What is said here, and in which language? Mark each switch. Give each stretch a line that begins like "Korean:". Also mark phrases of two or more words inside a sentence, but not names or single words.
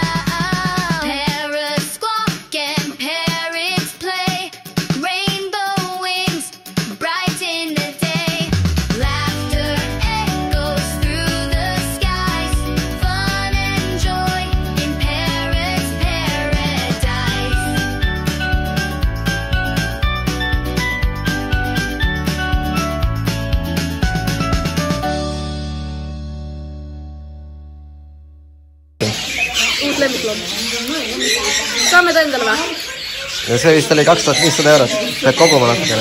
English: Parrots squawk and parrots play, rainbow wings bright in the day. Laughter echoes through the skies, fun and joy in parrots' paradise.
Estonian: Uus lemmikloom. Saame ta endale või? Ja see vist oli 2500 eurot. Pead koguma natukene.